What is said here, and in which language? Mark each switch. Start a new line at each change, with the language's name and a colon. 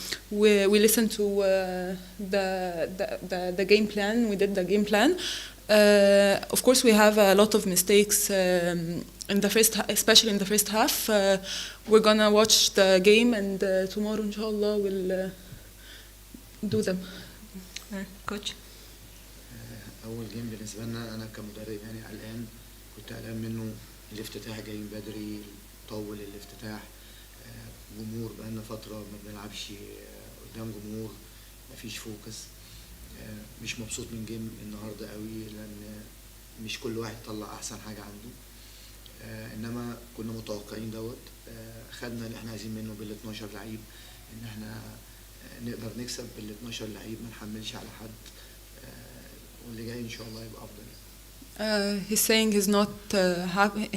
English: We listened to the game plan. We did the game plan. Of course, we have a lot of mistakes in the especially in the first half. We're gonna watch the game, and tomorrow, inshallah, we'll do them. Coach.
Arabic: أول جيم بالنسبة لنا أنا كمدرب يعني قلقان، كنت قلقان منه. الافتتاح جاي بدري، طول الافتتاح، جمهور بقالنا فترة ما بنلعبش قدام جمهور، مفيش فوكس. مش مبسوط من جيم النهارده قوي لأن مش كل واحد طلع أحسن حاجة عنده. إنما كنا متوقعين دوت. خدنا اللي إحنا عايزين منه بال 12 لعيب، إن إحنا نقدر نكسب بال 12 لعيب، ما نحملش على حد. واللي جاي إن شاء الله يبقى أفضل.
English: He's saying he's not happy.